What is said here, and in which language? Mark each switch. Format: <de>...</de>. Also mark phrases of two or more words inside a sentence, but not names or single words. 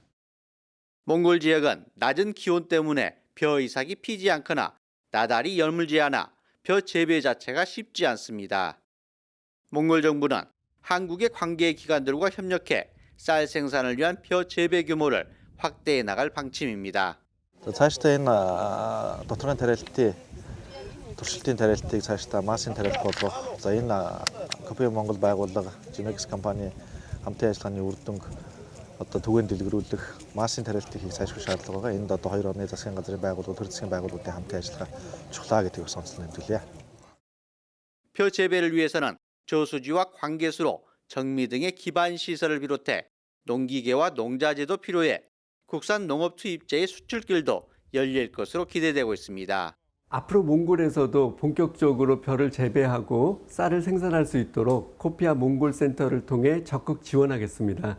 <ko>몽골 지역은 낮은 기온 때문에 벼 이삭이 피지 않거나 나달이 여물지 않아 벼 재배 자체가 쉽지 않습니다. 몽골 정부는 한국의 관계 기관들과 협력해 쌀 생산을 위한 벼 재배 규모를 확대해 나갈 방침입니다.</ko> <mn>цаашдаа энэ доторгын тариалалтын туршилтын тариалтыг цаашдаа массын тариалт болгох. За энэ Кофе Монгол байгууллага, Genex компани хамтын ажиллагааны үр дүнг одоо түгээн дэлгэрүүлэх массын тариалтыг хийх цаашгүй шаардлага байгаа. Энд одоо 2 орны засгийн газрын байгууллагууд, төр засгийн байгууллагуудын хамтын ажиллагаа чухлаа гэдгийг онцлон нэмжүүлье.</mn> <ko>벼 재배를 위해서는 저수지와 관계수로 정미 등의 기반 시설을 비롯해 농기계와 농자재도 필요해 국산 농업 투입자의 수출길도 열릴 것으로 기대되고 있습니다. 앞으로 몽골에서도 본격적으로 벼를 재배하고 쌀을 생산할 수 있도록 코피아 몽골 센터를 통해 적극 지원하겠습니다.</ko>